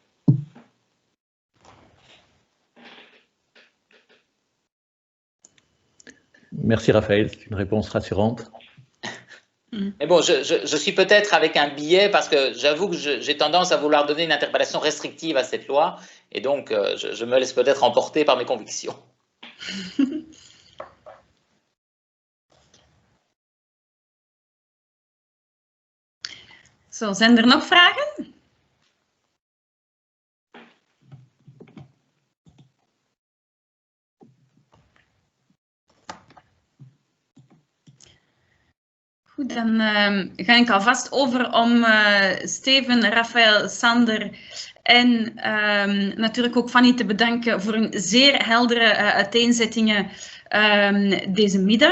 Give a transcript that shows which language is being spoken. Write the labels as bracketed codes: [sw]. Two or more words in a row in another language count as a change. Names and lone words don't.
[fr] Merci Raphaël, c'est une réponse rassurante. Mais bon, je suis peut-être avec un biais parce que j'avoue que j'ai tendance à vouloir donner une interprétation restrictive à cette loi et donc je me laisse peut-être emporter par mes convictions. [nl] Zo, zijn er nog vragen? Goed, dan ga ik alvast over om Steven, Raphaël, Sander en natuurlijk ook Fanny te bedanken voor hun zeer heldere uiteenzettingen deze middag.